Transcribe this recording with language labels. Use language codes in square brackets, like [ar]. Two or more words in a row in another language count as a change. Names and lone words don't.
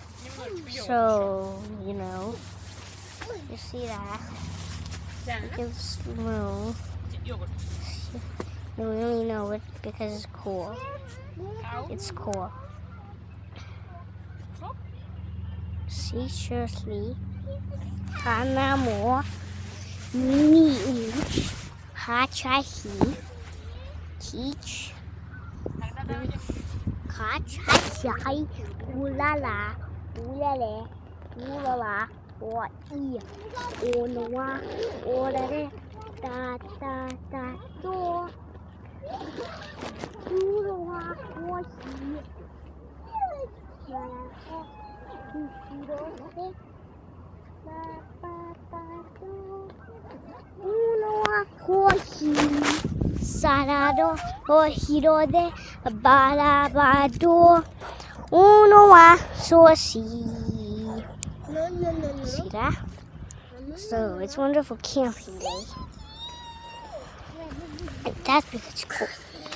[en] So, you see that. You can swim. You really know it because it's cool. It's cool. Seriously. Hanamo. Ni. Hachahi. Teach. Kachai. Ulala. Ulale. Ulala. Or e. Onoa. Orare. Da da da do. Uloa. Ohi. Sarado hiro de barabado uno wa sosi. See that? So it's wonderful camping day. And that's because it's cool.